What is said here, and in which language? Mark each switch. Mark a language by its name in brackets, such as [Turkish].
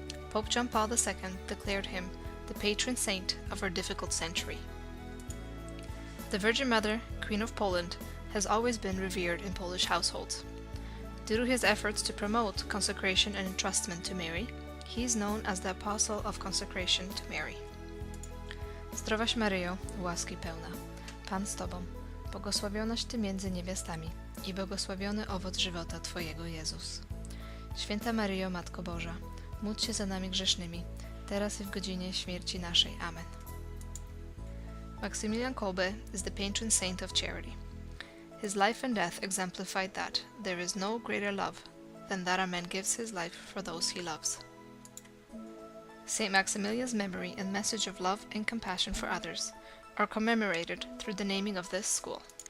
[English] Pope John Paul II declared him the patron saint of our difficult century. The Virgin Mother, Queen of Poland, has always been revered in Polish households. Due to his efforts to promote consecration and entrustment to Mary, he is known as the Apostle of Consecration to Mary. [Polish] Zdrowaś Maryjo, łaski pełna, Pan z Tobą, błogosławionaś Ty między niewiastami i błogosławiony owoc żywota Twojego, Jezus. Święta Maryjo, Matko Boża, módl się za nami grzesznymi, teraz i w godzinie śmierci naszej. Amen. [English] Maximilian Kolbe is the patron saint of charity. His life and death exemplified that there is no greater love than that a man gives his life for those he loves. Saint Maximilian's memory and message of love and compassion for others are commemorated through the naming of this school.